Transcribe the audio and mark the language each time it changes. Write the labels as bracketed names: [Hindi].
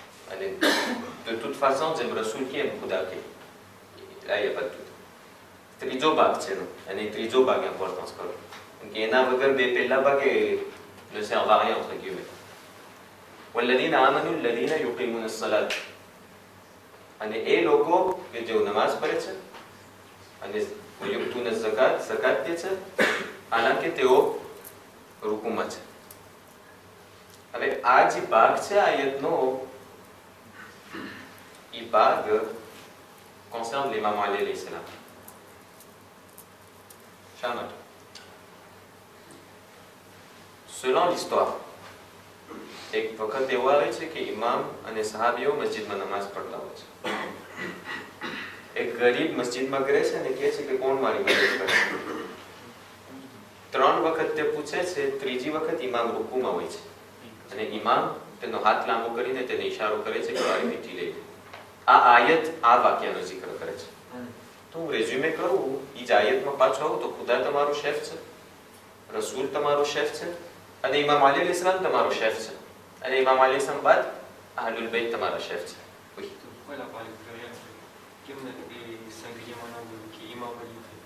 [Gujarati] અને [French] de toute façon [Gujarati] જેમ રસૂલ કે એમ ખુદા કે. [French] Là il n'y a pas de doute. [Gujarati] ત્રીજો ભાગ છે અને ત્રીજો ભાગ ઇમ્પોર્ટન્સ કરો. કેમ કે એના વગર બે પહેલા ભાગે [French] ne servent à rien entre guillemets. [Arabic] والذين آمنوا الذين يقيمون الصلاة. [Gujarati] અને એ લોકો કે જેઓ નમાઝ પઢે છે અને [Arabic] ويؤتون الزكاة [Gujarati] zakat દે છે હાલાકે તેઓ રૂકુમાં છે. હવે આ જે ભાગ છે આયતનો એ ભાગ [French] concerne [Gujarati] l'imam Ali alayhi salam. શા માટે? [French] Selon l'histoire, [Gujarati] એક વખત એવો આવે છે કે ઇમામ અને સહાબીઓ મસ્જિદમાં નમાઝ પઢતા હોય છે. એક ગરીબ મસ્જિદમાં કરે છે અને કહે છે કે કોણ મારી મદદ કરે? 3 વખત તે પૂછે છે, ત્રીજી વખત ઇમામ રૂકુમાં હોય છે અને ઇમામ તેનો હાથ લાંબો કરીને તેને ઈશારો કરે છે કે મારી મીઠી લઈ લે. આ આયત આ વાક્યનો જિક્ર કરે છે. તો હું રેઝ્યુમે કરું, એ જ આયતમાં પાછો આવું તો ખુદા તમારો શેફ છે, રસૂલ તમારો શેફ છે અને ઇમામ અલી અલૈહિસ સલામ તમારો શેફ છે અને ઇમામ અલી અલૈહિસ સલામ બાદ અહલુલ બૈત તમારો શેફ છે. [French] Oui. Pourquoi elle a parlé pluriel? Comme les singuliers maintenant qui est imam Ali.